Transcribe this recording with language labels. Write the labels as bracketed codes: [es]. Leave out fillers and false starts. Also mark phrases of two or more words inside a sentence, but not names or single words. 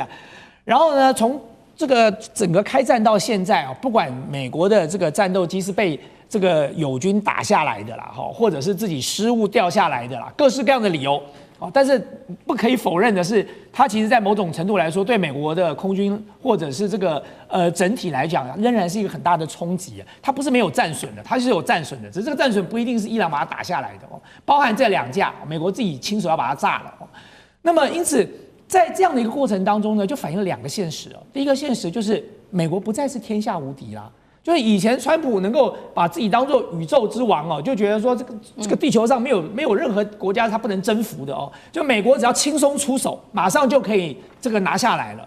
[zh] 然後呢，從這個整個開戰到現在啊，不管美國的這個戰鬥機是被這個友軍打下來的啦，或者是自己失誤掉下來的啦，各式各樣的理由。但是不可以否認的是，它其實在某種程度來說，對美國的空軍或者是这個整體來講，仍然是一個很大的衝擊。它不是沒有戰損的，它是有戰損的，只是這個戰損不一定是伊朗把它打下來的哦，包含這2架，美國自己親手要把它炸了。那麼因此，在這樣的一個過程當中呢，就反映了2個現實哦。第一個現實就是美國不再是天下無敵啦。就是以前川普能夠把自己當作宇宙之王哦，就覺得說這個地球上沒有任何國家他不能征服的哦，就美國只要輕鬆出手，馬上就可以這個拿下來了。